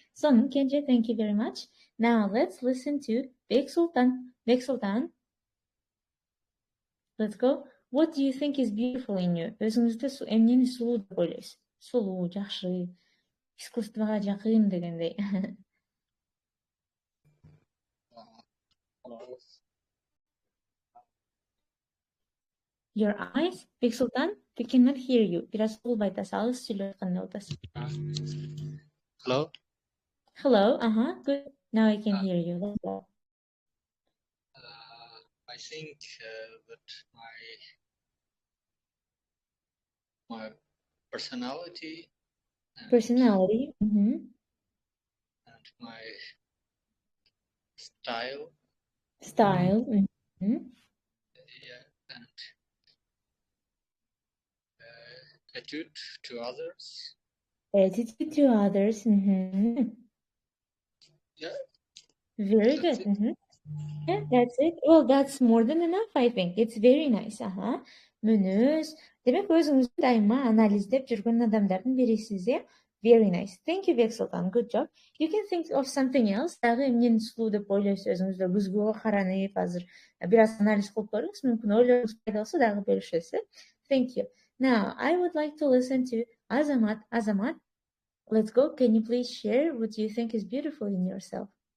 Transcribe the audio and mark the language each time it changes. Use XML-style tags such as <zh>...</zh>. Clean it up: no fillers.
<en>Сонун, Кенже, thank you very much. Now let's listen to Bek Sultan. Let's go. What do you think is beautiful in you?</en> <ky>Өзүңүздө эмнени сулуу деп ойлойсуз? Сулуу, жакшы, искусствого жакын дегендей.</ky> <en>Your eyes? Bek Sultan, we cannot hear you.</en> <ky>Biraz улбай атасыз, алыс сүйлөп аткандай атасыз.</ky> <en>Hello? Hello, good. Now I can hear you. Let's go. I think that my personality and my style. Yeah, and attitude to others. Yeah. Very good. Yeah, that's it. Well, that's more than enough, I think. It's very nice. Мүнөз.</en> <ky>Демек, өзүңүздү дайыма анализдеп жүргөн адамдардын бирисиз, э?</ky> <en>Very nice.</en> <ky>Thank you,</ky> <en>Бексултан. Good job. You can think of something else.</en> <ky>Дагы эмнени сулуу деп ойлойсуз өзүңүздө көзгө каранып, азыр бир аз анализ кылып көрүңүз. Мүмкүн ойлоруңуз пайда болсо дагы бөлүшөсүз.</ky> <en>Thank you. Now, I would like to listen to Azamat. Azamat, let's go. Can you please share what you think is beautiful in yourself?</en>